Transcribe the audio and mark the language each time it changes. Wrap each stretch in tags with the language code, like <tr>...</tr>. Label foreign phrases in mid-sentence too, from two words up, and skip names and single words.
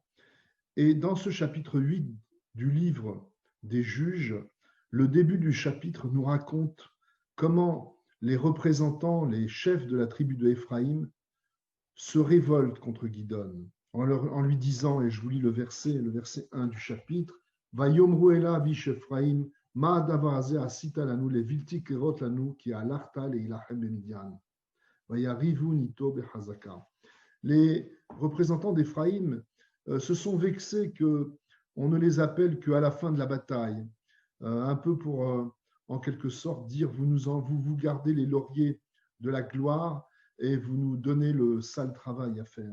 <fr>Et dans ce chapitre 8 du livre des Juges, le début du chapitre nous raconte comment les représentants, les chefs de la tribu de Éphraïm se révoltent contre Gidon en lui disant, et je vous lis le verset 1 du chapitre,</fr> <he>ויאמרו אליו איש אפרים מה הדבר הזה עשית לנו לבלתי קראות לנו כי הלכת להלחם במדין. ויריבון אתו בחזקה.</he> <fr>Les représentants d'Éphraïm se sont vexés qu'on ne les appelle qu'à la fin de la bataille, un peu pour, en quelque sorte, dire vous gardez les lauriers de la gloire et vous nous donnez le sale travail à faire.</fr>